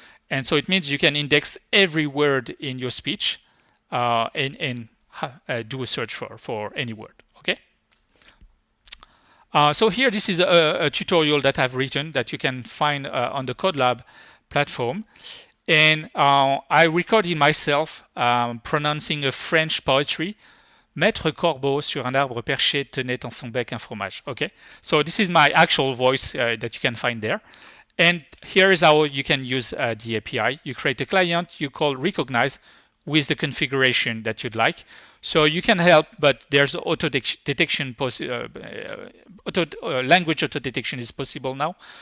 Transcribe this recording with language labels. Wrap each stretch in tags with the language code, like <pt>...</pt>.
<en>And so it means you can index every word in your speech and do a search for any word. Okay. So here, this is a tutorial that I've written that you can find on the CodeLab platform. And I recorded myself pronouncing a French poetry.</en> <fr>Maître Corbeau sur un arbre perché tenait en son bec un fromage.</fr> <en>Okay. So this is my actual voice that you can find there. And here is how you can use the API. You create a client, you call recognize, with the configuration that you'd like. So you can help, but there's auto detection, language auto detection is possible now.</en>